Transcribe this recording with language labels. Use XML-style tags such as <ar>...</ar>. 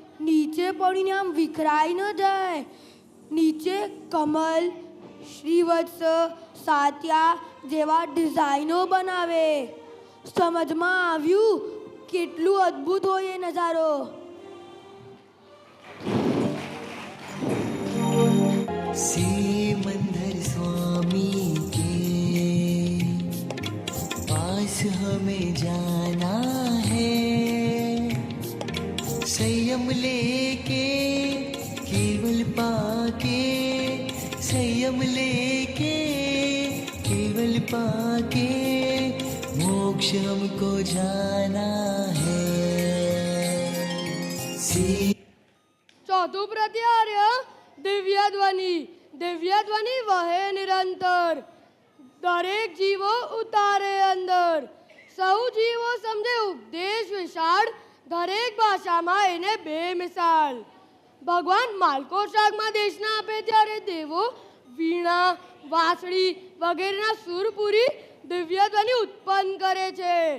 <gu>નીચે પડીને આમ વિખરાઈ ન જાય. નીચે કમલ, શ્રીવત્સ, સાત્યા જેવા ડિઝાઇનો બનાવે. સમજમાં આવ્યું કેટલું અદ્ભુત હોય એ નજારો.</gu> <hi>सिमंदर स्वामी के पास हमें जाना है, संयम लेके केवल पाके, संयम लेके केवल पाके मोक्ष हमको जाना है.</hi> <gu>ચોથું પ્રત્યાર્ય દિવ્ય ધ્વનિ. દિવ્ય ધ્વનિ વહે નિરંતર, દરેક જીવો ઉતારે અંદર. સૌ જીવો સમજે ઉપદેશ વિશાળ, દરેક ભાષામાં એને બેમિસાલ. ભગવાન માલકો શાકમાં દેશના આપે ત્યારે દેવો વીણા, વાંસળી વગેરેના સુરપુરી દિવ્ય ધ્વનિ ઉત્પન્ન કરે છે.</gu>